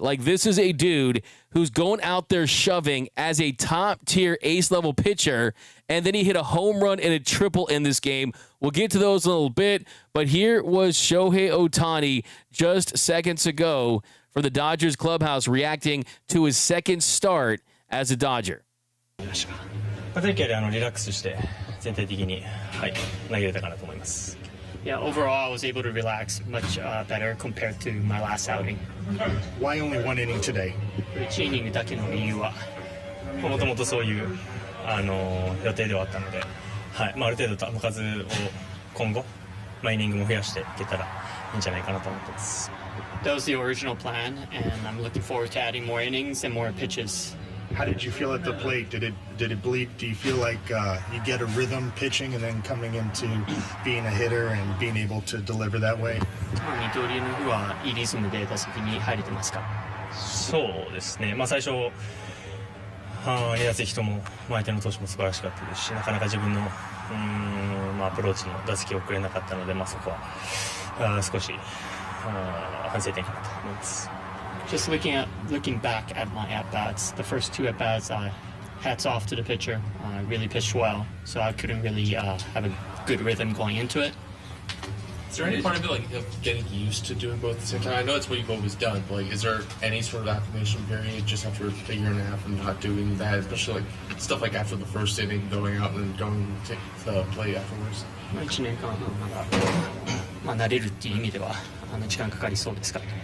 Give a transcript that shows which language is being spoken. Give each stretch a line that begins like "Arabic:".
English: Like, this is a dude who's going out there shoving as a top-tier ace-level pitcher, and then he hit a home run and a triple in this game. We'll get to those in a little bit, but here was Shohei Ohtani just seconds ago for the Dodgers clubhouse reacting to his second start as a Dodger.
Japanese: さっきよりリラックスして全体的に、投げれたかなと思います。
English: Yeah, overall, I was able to relax much better compared to my last outing. Why only one inning today?
Japanese: 1イニングだけの理由は、もともとそういう予定ではあったので、はいある程度球数を今後、イニングも増やしていけたらいいんじゃないかなと思ってます。
English: That was the original plan, and I'm looking forward to adding more innings and more pitches. How did you feel at the plate? Did it bleed? Do you feel like you get a rhythm pitching and then coming into being a hitter and being able to deliver that way?
Japanese: 二刀流の日はいいリズムで打席に入れてますか？そうですね、最初2打席とも相手の投手も素晴らしかったですし、なかなか自分のアプローチの打席を送れなかったので、そこは少し反省点かなと思います。
English: Just looking back at my at-bats, the first two at-bats, hats off to the pitcher. Really pitched well, so I couldn't really have a good rhythm going into it. Is there any part of it of getting used to doing both at the same time? I know it's what you've always done, but is there any sort of acclimation period just after a year and a half of not doing that, especially stuff like after the first inning, going out and then going to play afterwards? 1年間まだ慣れるっていう意味では時間かかりそうですか？